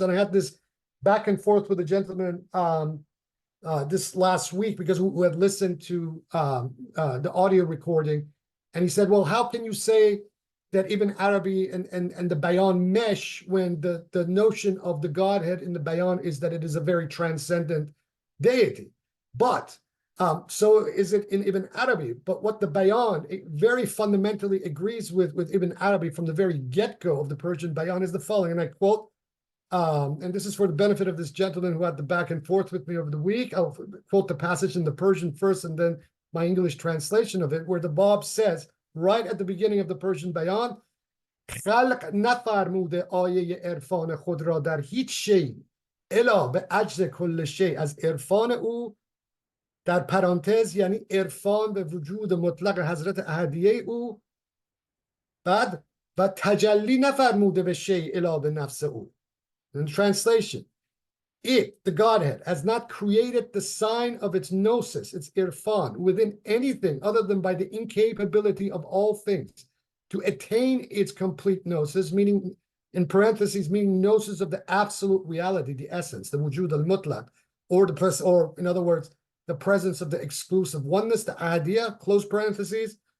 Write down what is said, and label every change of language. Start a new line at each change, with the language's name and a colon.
English: And I had this back and forth with a gentleman this last week, because who had listened to the audio recording, and he said, well, how can you say that Ibn Arabi and the Bayan mesh when the notion of the Godhead in the Bayan is that it is a very transcendent deity? But so is it in Ibn Arabi. But what the Bayan very fundamentally agrees with Ibn Arabi from the very get-go of the Persian Bayan is the following, and I quote, and this is for the benefit of this gentleman who had the back and forth with me over the week. I'll quote the passage in the Persian first and then my English translation of it, where the Bab says, right at the beginning of the Persian Bayan,
Persian: خلق نفرموده آیه عرفان خود را در هیچ شی الا به عجز کل شی از عرفان او، در پرانتز یعنی عرفان به وجود مطلق حضرت احدیه او، بعد و تجلی نفرموده به شی الا به نفس او.
English: In translation, it, the Godhead, has not created the sign of its gnosis, its irfan, within anything other than by the incapability of all things to attain its complete gnosis, meaning, in parentheses, meaning gnosis of the absolute reality, the essence, the wujud al-mutlaq, or in other words, the presence of the exclusive oneness, the ahadiyya, close parentheses,